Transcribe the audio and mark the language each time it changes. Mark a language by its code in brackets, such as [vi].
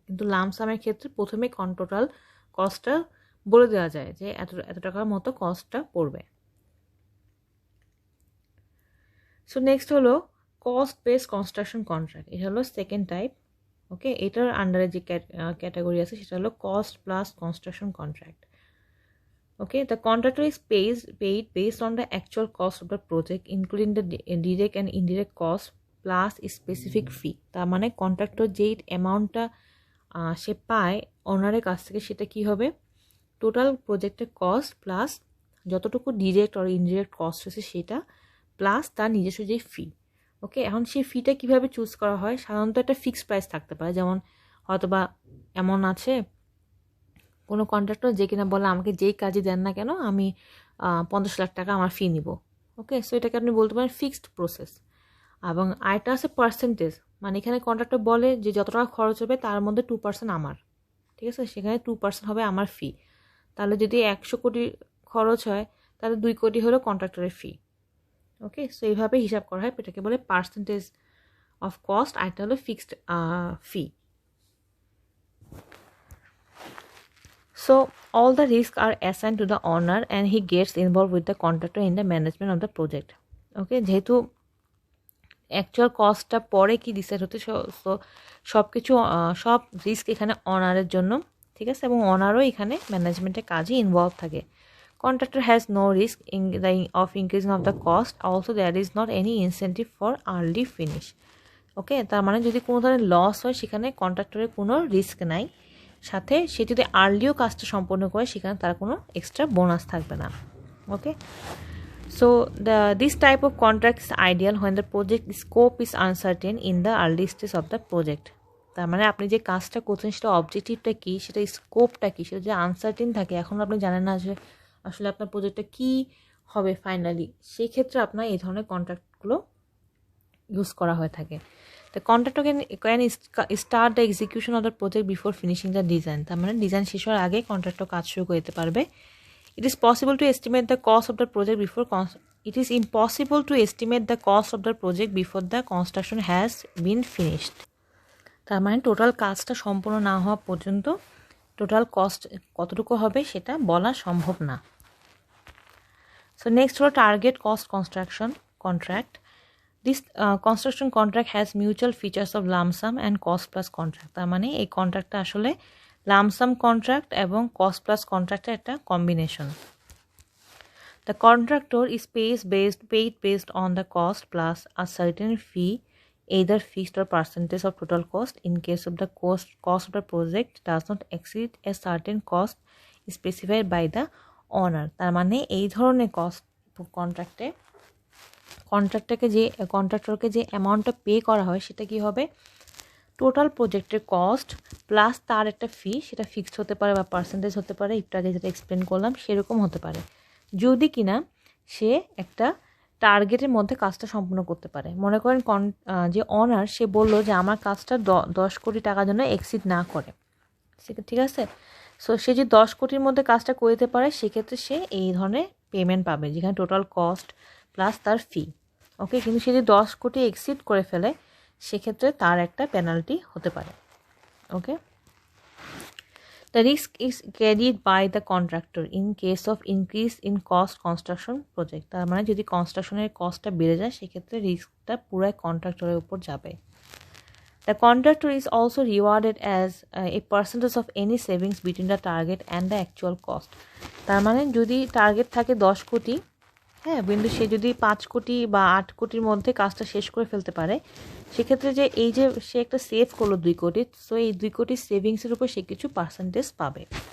[bn] কিন্তু লামসামের ক্ষেত্রে প্রথমেই টোটাল কস্টটা বলে দেওয়া যায় যে এত টাকার মতো কস্টটা পড়বে। সো নেক্সট হলো কস্ট বেস কনস্ট্রাকশন কন্ট্রাক্ট। এটা হলো সেকেন্ড টাইপ। ওকে, এটার আন্ডারে যে ক্যাটাগরি আছে সেটা হলো cost plus construction contract. [en] Okay, the contractor is paid based on the actual cost of the project, including the direct and indirect cost plus specific fee. [bn] তার মানে কন্ট্রাক্টর যেই অ্যামাউন্টটা সে পায় ওনারের কাছ থেকে সেটা কি হবে, টোটাল প্রজেক্টের কস্ট প্লাস যতটুকু ডিরেক্ট আর ইনডিরেক্ট কস্ট হয়েছে সেটা প্লাস তার নিজস্ব যে ফি। ওকে, এখন সেই ফিটা কিভাবে চুজ করা হয়, সাধারণত একটা ফিক্সড প্রাইস থাকতে পারে। যেমন হয়তোবা এমন আছে কোনো কন্ট্রাক্টর যে কিনা বলে আমাকে যেই কাজই দেন না কেন আমি 50 লাখ টাকা আমার ফি নিব। ওকে, সো এটাকে আপনি বলতে পারেন ফিক্সড প্রসেস। এবং আরেকটা আছে পার্সেন্টেজ, মানে এখানে কন্ট্রাক্টর বলে যে যত টাকা খরচ হবে তার মধ্যে 2% আমার, ঠিক আছে, সেখানে 2% হবে আমার ফি। তাহলে যদি 100 কোটি খরচ হয় তাহলে 2 কোটি হলো কন্ট্রাক্টরের ফি। ওকে, সো এইভাবে হিসাব করা হয়, এটাকে বলে পার্সেন্টেজ অফ কস্ট, আর এটা হলো fixed fee. [en] So all the risks are assigned to the owner and he gets involved with the contractor in the management of the project. [bn] Okay, যেহেতু অ্যাকচুয়াল কস্টটা পরে কি ডিসাইড হতে, সো সব কিছু সব risk এখানে অনারের জন্য, ঠিক আছে, এবং অনারও এখানে ম্যানেজমেন্টের কাজে ইনভলভ থাকে। [en] Contractor has no risk in the of increasing of the cost, also there is not any incentive for early finish. [bn] ওকে, তার মানে যদি কোনো ধরনের লস হয় সেখানে কন্ট্রাক্টরের কোনো রিস্ক নাই, সাথে সে যদি আর্লিও কাজটা সম্পন্ন করে সেখানে তার কোনো এক্সট্রা বোনাস থাকবে না। [en] Okay, so this type of contract is ideal when the project scope is uncertain in the early stage of the project. [bn] তার মানে আপনি যে কাজটা করছেন সেটা অবজেক্টিভটা কী, সেটা স্কোপটা কী, সেটা যে আনসার্টেন থাকে, এখন আপনি জানেন না যে আসলে আপনার প্রজেক্টটা কী হবে ফাইনালি, সেই ক্ষেত্রে আপনার এই ধরনের কন্ট্রাক্টগুলো ইউজ করা হয়ে থাকে। [en] The contractor can start the execution of the project before finishing the design. [bn] তার মানে ডিজাইন শেষ হওয়ার আগে কন্ট্রাক্টর কাজ শুরু করতে পারবে। [en] It is possible to estimate the cost of the project before it is impossible to estimate the cost of the project before the construction has been finished. [bn] তার মানে টোটাল কাজটা সম্পূর্ণ না হওয়া পর্যন্ত টোটাল কস্ট কতটুকু হবে সেটা বলা সম্ভব না। [en] So next [bn] হলো target cost construction contract. [en] This construction contract has mutual features of lump sum and cost plus contract. [bn] তার মানে এই কন্ট্রাক্টটা আসলে lump sum contract এবং cost plus contractor একটা combination. [en] The contractor is paid based on the cost plus a certain fee, either fixed or percentage of total cost. In case of the cost of the project does not exceed a certain cost specified by the owner. [bn] তার মানে এই ধরনের cost কন্ট্রাক্টে কন্ট্রাক্টরকে যে অ্যামাউন্টটা pay করা হয় সেটা কি হবে, টোটাল প্রজেক্টের কস্ট প্লাস তার একটা ফি, সেটা ফিক্সড হতে পারে বা পার্সেন্টেজ হতে পারে, একটু আগে যেটা এক্সপ্লেন করলাম সেরকম হতে পারে, যদি কিনা সে একটা টার্গেটের মধ্যে কাজটা সম্পূর্ণ করতে পারে। মনে করেন যে অনার সে বলল যে আমার কাজটা 10 কোটি টাকার জন্য এক্সিড না করে, ঠিক আছে, সো সে যে 10 কোটির মধ্যে কাজটা করে দিতে পারে সেক্ষেত্রে সে এই ধরনের পেমেন্ট পাবে, যেখানে টোটাল কস্ট প্লাস তার ফি। ওকে, কিন্তু সে যদি 10 কোটি এক্সিড করে ফেলে সেক্ষেত্রে তার একটা পেনাল্টি হতে পারে। [en] Okay, the risk is carried by the contractor in case of increase in cost construction project. [bn] তার মানে যদি কনস্ট্রাকশনের কস্টটা বেড়ে যায় সেক্ষেত্রে রিস্কটা পুরাই কন্ট্রাক্টরের উপর যাবে। [en] The contractor is also rewarded as a percentage of any savings between the target and the actual cost. [bn] তার মানে যদি টার্গেট থাকে 10 কোটি, হ্যাঁ, কিন্তু সে যদি 5 কোটি বা 8 কোটির মধ্যে কাজটা শেষ করে ফেলতে পারে সেক্ষেত্রে যে এই যে সে একটা সেভ করলো 2 কোটি, সো এই 2 কোটি সেভিংসের উপর সে কিছু পার্সেন্টেজ পাবে।